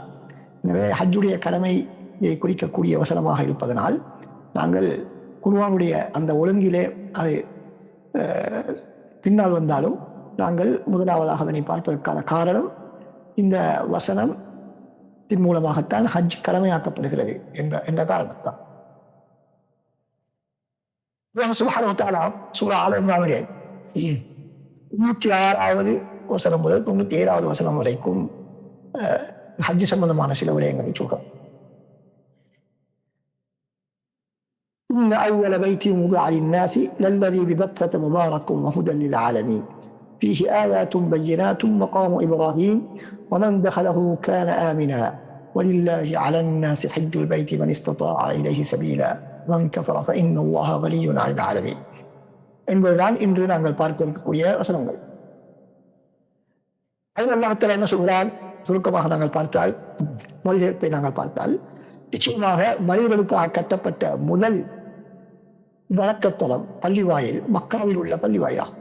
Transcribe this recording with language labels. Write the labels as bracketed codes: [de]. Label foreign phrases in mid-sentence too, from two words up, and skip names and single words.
[ta] எனவே ஹஜ்ஜுடைய கடமையை குறிக்கக்கூடிய வசனமாக இருப்பதனால் நாங்கள் குர்ஆனுடைய அந்த ஒழுங்கிலே அது பின்னால் வந்தாலும் நாங்கள் முதலாவதாக அதனை பார்ப்பதற்கான காரணம், இந்த வசனம் இதன் மூலமாகத்தான் ஹஜ் கடமையாக்கப்படுகிறது என்ற காரணத்தான். [ar] سبحانه وتعالى [ta] சூரா ஆல் இம்ரானிலே 96வது வசனம் முதல் 97வது வசனம் வரைக்கும் ஹஜ் சம்பந்தமான சில விடயங்களை சொல்கிறோம். [ar] إن أول بيت وضع للناس للذي ببكة مبارك وهدى للعالمين فيه آيات بينات مقام إبراهيم ومن دخله كان آمنا ولله على الناس حج البيت من استطاع إليه سبيلا ومن كفر فإن الله غني عن العالمين [ta] என்பதுதான் இன்று நாங்கள் பார்க்க இருக்கக்கூடிய வசனங்கள். அதில் [ar] الله تعالى [ta] என்ன சொல்கிறான்? சுருக்கமாக நாங்கள் பார்த்தால், மொழிபெயர்ப்பை நாங்கள் பார்த்தால், நிச்சயமாக மனிதர்களுக்காக கட்டப்பட்ட முதல் வணக்கத்தலம் பள்ளிவாயில் மக்காவில் உள்ள பள்ளிவாயிலாகும்.